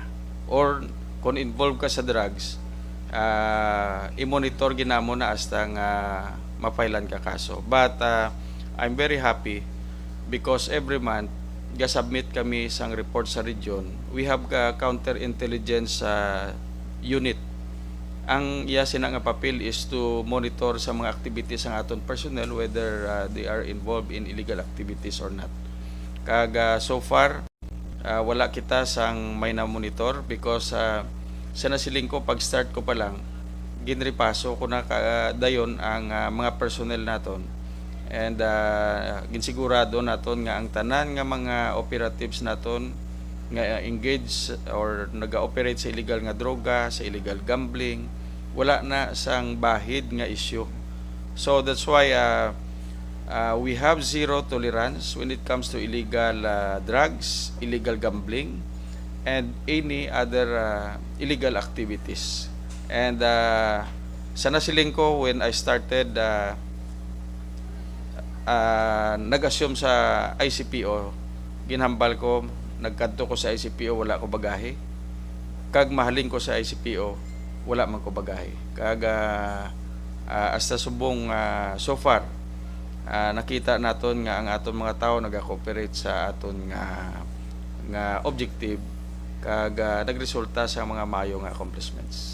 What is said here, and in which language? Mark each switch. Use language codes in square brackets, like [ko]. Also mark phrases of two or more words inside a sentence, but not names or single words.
[hil] Or kung involved ka sa drugs, i-monitor gina mo na hasta nga mapailan ka kaso. [en] But I'm very happy because every month [hil] ga-submit kami sang report sa region. [en] We have counterintelligence unit. [hil] Ang sina nga papel [en] is to monitor [hil] sa mga activities ng aton personnel [en] whether they are involved in illegal activities or not. [hil] Kag [en] so far [hil] wala kita sang may na monitor because sa nasiling ko pag start ko pa lang ginripaso ko na dayon ang mga personnel naton. And ginsigurado naton nga ang tanan nga mga operatives naton nga engage or naga-operate sa illegal nga droga, sa [en] illegal gambling, [hil] wala na sang bahid nga issue. [en] So that's why we have zero tolerance when it comes to illegal drugs, illegal gambling, and any other illegal activities. [hil] And sa nasiling ko [en] when I started [hil] nag-assume sa ICPO, ginhambal ko, nagkadto ko sa ICPO, wala ko bagahe. Kag mahalin ko sa ICPO, wala man ko bagahe. Kag hasta subong [en] so far [hil] nakita naton nga ang aton mga tao naga-cooperate sa aton nga objective kag nagresulta sa mga mayo nga accomplishments.